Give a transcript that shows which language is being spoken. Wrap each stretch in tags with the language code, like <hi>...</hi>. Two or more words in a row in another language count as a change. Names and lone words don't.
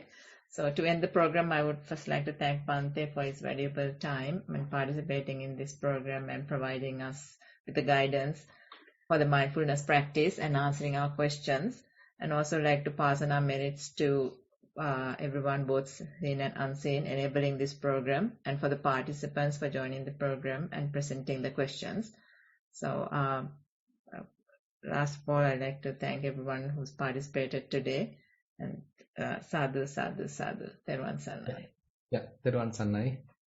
<en>So to end the program, I would first like to thank Bhante for his valuable time when participating in this program and providing us with the guidance for the mindfulness practice and answering our questions, and also like to pass on our merits to everyone, both seen and unseen, enabling this program, and for the participants for joining the program and presenting the questions. So last of all, I'd like to thank everyone who's participated today, And</en> <pi>sadhu, sadhu, sadhu.</pi> <si>තෙරුවන් සරණයි. Yeah, තෙරුවන් සරණයි.</si>